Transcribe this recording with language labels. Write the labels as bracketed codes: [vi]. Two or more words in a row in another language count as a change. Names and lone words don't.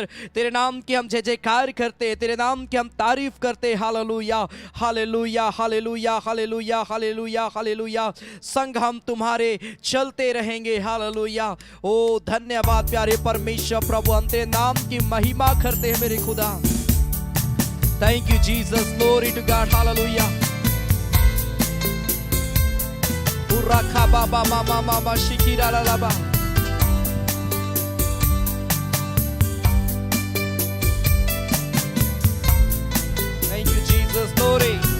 [hi] तेरे नाम की हम जय जयकार करते, तेरे नाम की हम तारीफ करते। हालेलुया, हालेलुया, हालेलुया, हालेलुया, हालेलुया, हालेलुया। संग हम तुम्हारे चलते रहेंगे। हालेलुया। ओ धन्यवाद प्यारे परमेश्वर प्रभु, हम तेरे नाम की महिमा करते हैं मेरे खुदा। [en] Thank you Jesus, glory to God. [hi] हालेलुया। उराखा बाबा मामा मामा शिकिरा लाबा। [en] Glory.